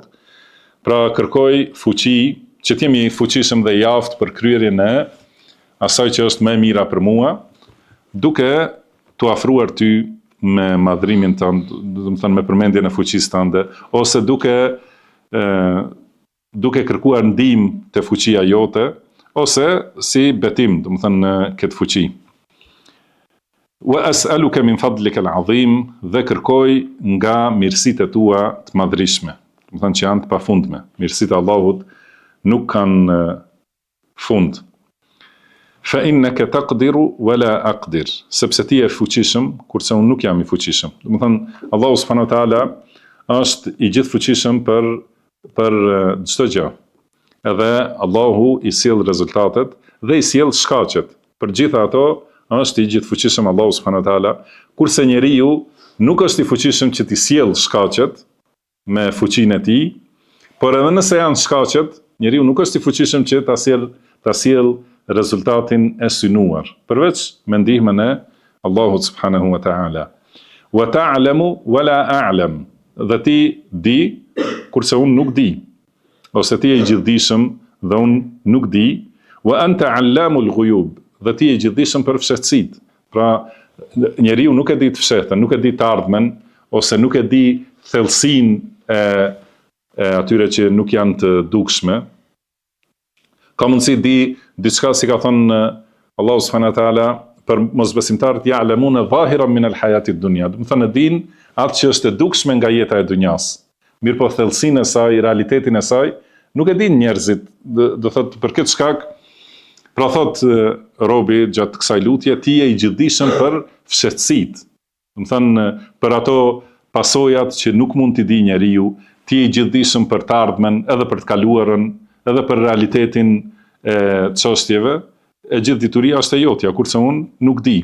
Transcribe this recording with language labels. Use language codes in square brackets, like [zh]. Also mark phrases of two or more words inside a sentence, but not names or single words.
[sq] Pra kërkoj fuqi, që t'jemi fuqishëm dhe i aftë për kryerjen e asaj që është më e mira për mua, duke t'u afruar ty me madhrimin tënd, do të thënë me përmendjen e fuqisë tënde, ose duke kërkuar ndihmë te fuqia jote, ose si betim, do të thënë në këtë fuqi. [ar] وأسألك من فضلك العظيم, [sq] dhe kërkoj nga mirësitë tua të madhrishme, do të thënë që janë të pafundme. Mirësitë e Allahut nuk kanë fund. [ar] فإنك تقدر ولا أقدر, [sq] sepse ti je fuqishëm kurse unë nuk jam i fuqishëm. Do të thënë Allahu [ar] سبحانه وتعالى [sq] është i gjithfuqishëm për çdo gjë. Edhe Allahu i sjell rezultatet dhe i sjell shkaqet. Për gjitha ato është i gjithfuqishëm Allahu subhanahu wa taala, kurse njeriu nuk është i fuqishëm që t'i sjell shkaqet me fuqinë e tij, Por edhe nëse janë shkaqet, njeriu nuk është i fuqishëm që ta sjell rezultatin e synuar, përveç me ndihmën e Allahut [ar] سبحانه وتعالى. وتعلم ولا أعلم. [sq] Dhe ti di, kurse unë nuk di. Ose ti je i gjithdijshëm dhe unë nuk di. [ar] وأنت علام الغيوب. [sq] Dhe ti je i gjithdijshëm për fshehtësitë. Pra, njeriu nuk e di të fshehtën, nuk e di të ardhmen, ose nuk e di thellësinë e atyre që nuk janë të dukshme. Ka mundësi di diçka si ka thënë Allahu [ar] سبحانه وتعالى [sq] për mosbesimtarët [ar] يعلمون ظاهرا من الحياة الدنيا. [sq] Do të thonë din atë që është e dukshme nga jeta e dunjas. Mirë po thellësinë e saj, realitetin e saj, nuk e din njerëzit. Do thotë për këtë shkak, pra thot robi gjatë kësaj lutje, ti je i gjithdijshëm për fshehtësitë. Do të thonë për ato pasojat që nuk mund t'i di njeriu, ti je i gjithdijshëm për të ardhmen, edhe për të kaluarën, edhe për realitetin e çështjeve, e gjithë dituria është e jotja, kurse unë nuk di.